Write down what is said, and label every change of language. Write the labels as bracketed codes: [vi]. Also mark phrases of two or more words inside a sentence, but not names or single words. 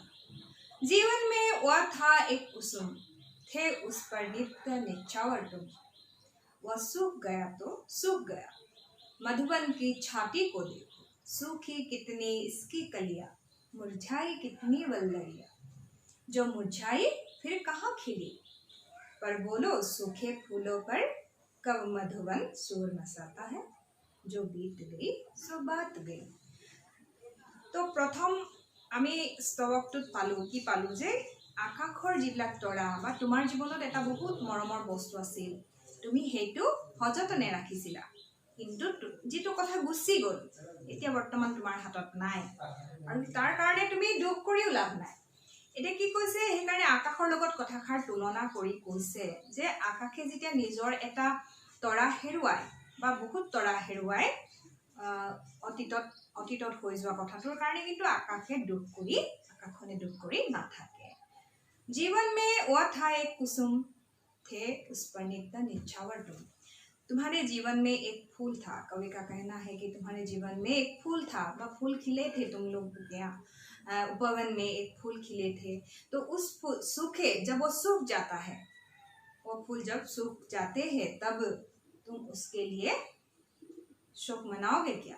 [hi] जीवन में वह था एक कुसुम, थे उस पर नित्य निछावर तुम, वह सूख गया तो सूख गया, मधुबन की छाती को देखो, सूखी कितनी इसकी कलियां, मुरझाई कितनी वल्लरियां, जो मुरझाई फिर कहाँ खिली, पर बोलो सूखे फूलों पर कब मधुबन शोर मचाता है, जो बीत गई सो बात गई। [as] তো প্ৰথম আমি স্তৱকটোত পালো কি পালো যে আকাশৰ যিবিলাক তৰা বা তোমাৰ জীৱনত এটা বহুত মৰমৰ বস্তু আছিল, তুমি সেইটো সযতনে ৰাখিছিলা, কিন্তু যিটো কথা গুচি গ'ল এতিয়া বৰ্তমান তোমাৰ হাতত নাই, আৰু তাৰ কাৰণে তুমি দুখ কৰিও লাভ নাই। এতিয়া কি কৈছে, সেইকাৰণে আকাশৰ লগত কথাষাৰ তুলনা কৰি কৈছে যে আকাশে যেতিয়া নিজৰ এটা তৰা হেৰুৱাই বা বহুত তৰা হেৰুৱাই অতীতত হৈ যোৱা কথাটোৰ কাৰণে কিন্তু আকাশখনে দুখ কৰি নাথাকে। [hi] जीवन में वह था एक कुसुम थे, उस पर निकटा निछावर तुम। तुम्हारे जीवन में एक फूल था। कवि का कहना है कि तुम्हारे जीवन में एक फूल था, वह फूल खिले थे, तुम लोग यहाँ उपवन में एक फूल खिले थे। तो उस सूखे, जब वो सूख जाता है, वो फूल जब सूख जाते हैं तब तुम उसके लिए शोक मनाओगे क्या?